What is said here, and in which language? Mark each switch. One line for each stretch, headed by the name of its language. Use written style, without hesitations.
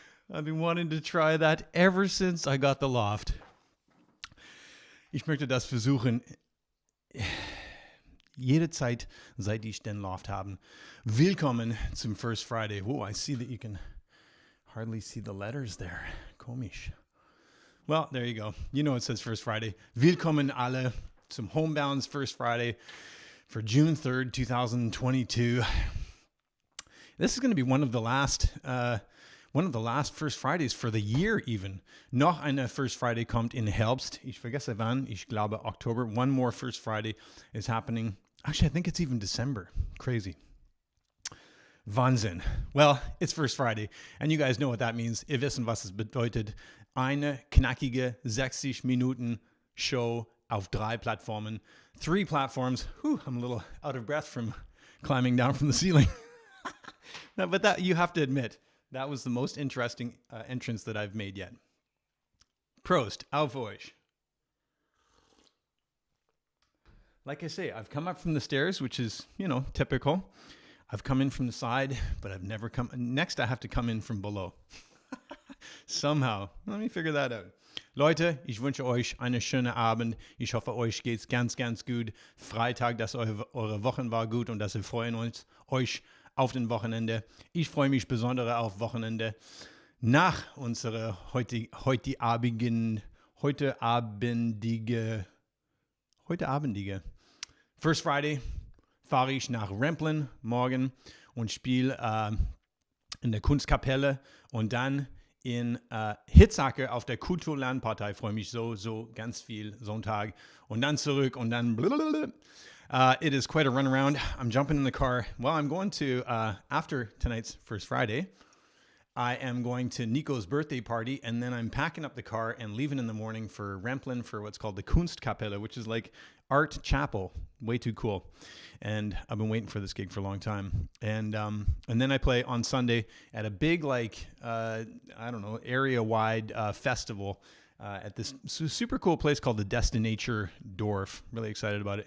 English: I've been wanting to try that ever since I got the Loft.
German: Ich möchte das versuchen. Jede Zeit, seit ich den Loft haben. Willkommen zum First Friday.
English: Whoa, I see that you can hardly see the letters there.
German: Komisch.
English: Well, there you go. You know it says First Friday.
German: Willkommen alle zum
English: Homebound's First Friday for June 3rd, 2022. This is going to be one of the last First Fridays for the year even.
German: Noch eine First Friday kommt in Herbst. Ich vergesse wann. Ich glaube October.
English: One more First Friday is happening. Actually, I think it's even December. Crazy.
German: Wahnsinn.
English: Well, it's First Friday. And you guys know what that means.
German: Ihr wissen, was es bedeutet. Eine knackige 60 Minuten Show auf 3 Plattformen.
English: 3 platforms. Whew, I'm a little out of breath from climbing down from the ceiling. No, but that you have to admit, that was the most interesting entrance that I've made yet.
German: Prost, auf euch.
English: Like I say, I've come up from the stairs, which is, typical. I've come in from the side, but I've never come. Next, I have to come in from below. Somehow. Let me figure that out.
German: Leute, ich wünsche euch einen schönen Abend. Ich hoffe, euch geht's ganz, ganz gut. Freitag, dass eure Wochen war gut und dass ihr freuen euch auf den Wochenende. Ich freue mich besonders auf Wochenende. Nach unserer heute abendige First Friday fahre ich nach Remplen morgen und spiele in der Kunstkapelle und dann in Hitzacker auf der Kulturlandpartei. Freue mich so ganz viel Sonntag und dann zurück und dann blablabla.
English: It is quite a runaround. I'm jumping in the car. Well, I'm going to, after tonight's First Friday, I am going to Nico's birthday party, and then I'm packing up the car and leaving in the morning for Remplen for what's called the Kunstkapelle, which is like art chapel. Way too cool. And I've been waiting for this gig for a long time. And then I play on Sunday at a big, area-wide festival at this super cool place called the Destinature Dorf. Really excited about it.